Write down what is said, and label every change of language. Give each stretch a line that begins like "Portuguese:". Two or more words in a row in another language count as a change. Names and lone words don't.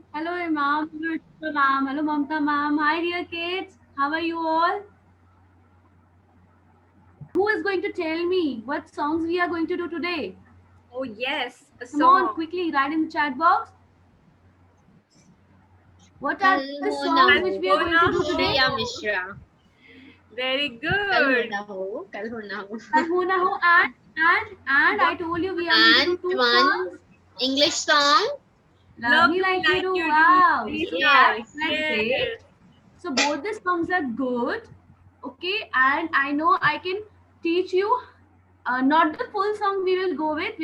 English: Hello, ma'am. Hello, Ishita ma'am. Hello, Mamta ma'am. Hi, dear kids. How are you all? Who is going to tell me what songs we are going to do today? Oh yes, a Come on, song. quickly write in the chat box. What are Kal the ho na songs ho. which we are going to do today? Shreya Mishra. Very Kal ho good. na ho. Kal ho na ho. Kalhona ho and I told you we are going to do And two one songs. English song. Love Love Me me Like You like Do. you do. Wow. Three So Yes. that's Yes. great. So both the songs are good. Okay, and I know I can teach you not the full song we will go with.